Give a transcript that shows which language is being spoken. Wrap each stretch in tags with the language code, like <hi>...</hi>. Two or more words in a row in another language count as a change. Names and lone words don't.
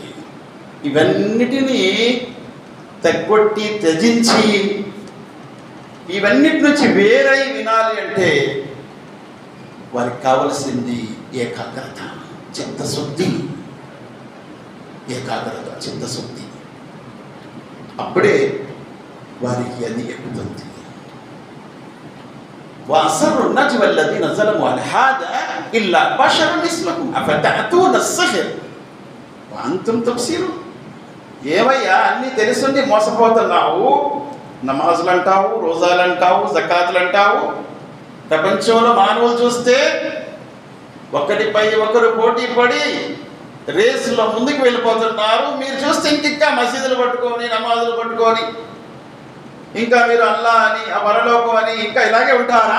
<te>ఇవన్నిటినీ తగ్గొట్టి త్యజించి ఇవన్నిటి నుంచి వేరై వినాలి అంటే వారికి కావలసింది ఏకాగ్రత, చిత్తశుద్ధి. ఏకాగ్రత, చిత్తశుద్ధి. అప్పుడే వారికి అది ఎక్కుతుంది.</te> <ar>وأسر النجوى الذين ظلموا على هذا إلا بشر مثلكم أفتأتون السحر وأنتم تبصرون.</ar> <te>ఏవయ్యా అన్నీ తెలుసుండి మోసపోతున్నావు? నమాజులు అంటావు, రోజాలు అంటావు, జకాతులు అంటావు. ప్రపంచంలో మానవులు చూస్తే ఒకటిపై ఒకరు పోటీ పడి రేసులో ముందుకు వెళ్ళిపోతున్నారు. మీరు చూస్తే ఇంకా మసీదులు పట్టుకొని, నమాజులు పట్టుకొని, ఇంకా మీరు అల్లా అని, ఆ పరలోకం అని ఇంకా ఇలాగే ఉంటారా?</te>